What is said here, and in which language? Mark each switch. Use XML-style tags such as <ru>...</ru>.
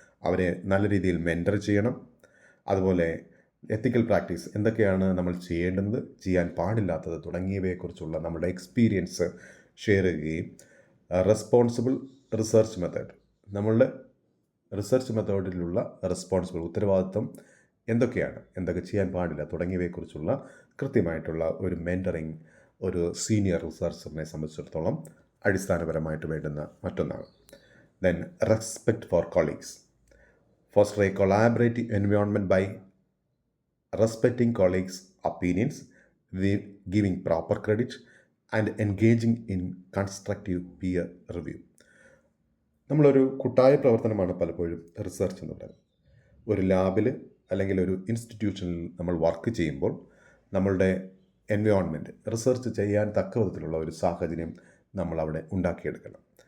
<ml>അവരെ നല്ല രീതിയിൽ മെൻറ്റർ ചെയ്യണം. അതുപോലെ എത്തിക്കൽ പ്രാക്ടീസ്, എന്തൊക്കെയാണ് നമ്മൾ ചെയ്യേണ്ടത്, ചെയ്യാൻ പാടില്ലാത്തത് തുടങ്ങിയവയെക്കുറിച്ചുള്ള നമ്മുടെ എക്സ്പീരിയൻസ് ഷെയർ ചെയ്യുകയും റെസ്പോൺസിബിൾ റിസർച്ച് മെത്തേഡ്, നമ്മളുടെ റിസർച്ച് മെത്തേഡിലുള്ള റെസ്പോൺസിബിൾ ഉത്തരവാദിത്വം എന്തൊക്കെ ചെയ്യാൻ പാടില്ല തുടങ്ങിയവയെക്കുറിച്ചുള്ള കൃത്യമായിട്ടുള്ള ഒരു മെൻറ്ററിങ് ഒരു സീനിയർ റിസർച്ചറിനെ സംബന്ധിച്ചിടത്തോളം അടിസ്ഥാനപരമായിട്ട് വേണ്ടുന്ന മറ്റൊന്നാണ്.</ml> <en>Then respect for colleagues, foster a collaborative environment by respecting colleagues' opinions, giving proper credit, and engaging in constructive peer review.</en> <ml>നമ്മളൊരു കൂട്ടായ പ്രവർത്തനമാണ് പലപ്പോഴും റിസർച്ച് എന്ന് പറയുന്നത്. ഒരു ലാബിൽ അല്ലെങ്കിൽ ഒരു ഇൻസ്റ്റിറ്റ്യൂഷനിൽ നമ്മൾ വർക്ക് ചെയ്യുമ്പോൾ നമ്മളുടെ എൻവയോൺമെൻറ്റ് റിസർച്ച് ചെയ്യാൻ തക്ക വിധത്തിലുള്ള ഒരു സാഹചര്യം നമ്മളവിടെ ഉണ്ടാക്കിയെടുക്കണം.</ml>